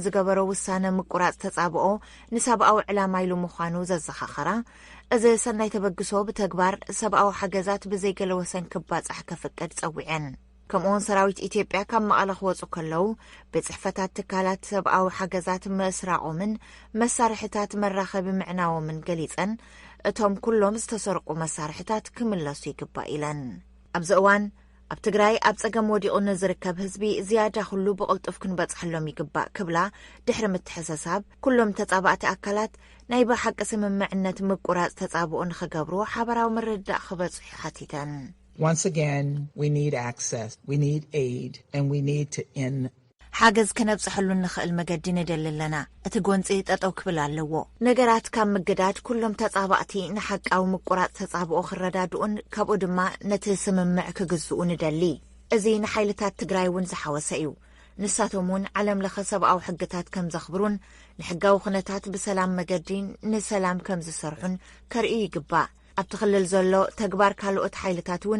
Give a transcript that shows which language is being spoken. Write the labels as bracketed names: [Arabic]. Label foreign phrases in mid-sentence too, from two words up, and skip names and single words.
[Tigrinya] ዝገበሮ ውሳነ ምቁራጽ ተጻብኦ ንሰብኣዊ ዕላማ ኢሉ ምዃኑ ዘዘኻኸራ እዚ ሰናይ ተበግሶ ብተግባር ሰብኣዊ ሓገዛት ብዘይገለ ወሰን ክባጻሕ ከፍቀድ ጸዊዐን ከምኡውን ሰራዊት ኢትዮጵያ ካብ መቐለ ክወጹ ከለዉ ብጽሕፈታት ትካላት ሰብኣዊ ሓገዛት ምስራቆምን መሳርሕታት መራኸቢ ምዕናዎምን ገሊጸን እቶም ኩሎም ዝተሰርቁ መሳርሕታት ክምለሱ ይግባእ ኢለን ኣብዚ እዋን ኣብ ትግራይ ኣብ ጸገም ወዲቑ ንዝርከብ ህዝቢ ዝያዳ ኩሉ ብቕልጡፍ ክንበጽሐሎም ይግባእ ክብላ ድሕሪ ምትሕስሳብ ኩሎም ተጻባእቲ ኣካላት ናይ ብሓቂ ስምምዕነት ምቁራጽ ተጻብኦ ንኽገብሩ ሓበራዊ ምርዳእ ክበጽሑ ሓቲተን [English] Once again, we need access, we need aid, and we need to end [Tigrinya] ሓገዝ ከነብጽሐሉ ንኽእል መገዲ ንደሊ ኣለና እቲ ጎንፂ ጠጠው ክብል ኣለዎ ነገራት ካብ ምግዳድ ኩሎም ተጻባእቲ ንሓቃዊ ምቁራጽ ተጻብኦ ክረዳድኡን ካብኡ ድማ ነቲ ስምምዕ ክግዝኡ ንደሊ እዚ ንሓይልታት ትግራይ እውን ዝሓወሰ እዩ ንሳቶም እውን ዓለም ለኸ ሰብኣዊ ሕግታት ከም ዘኽብሩን ንሕጋዊ ኩነታት ብሰላም መገዲን ንሰላም ከም ዝሰርሑን ከርእዩ ይግባእ ኣብቲ ክልል ዘሎ ተግባር ካልኦት ሓይልታት እውን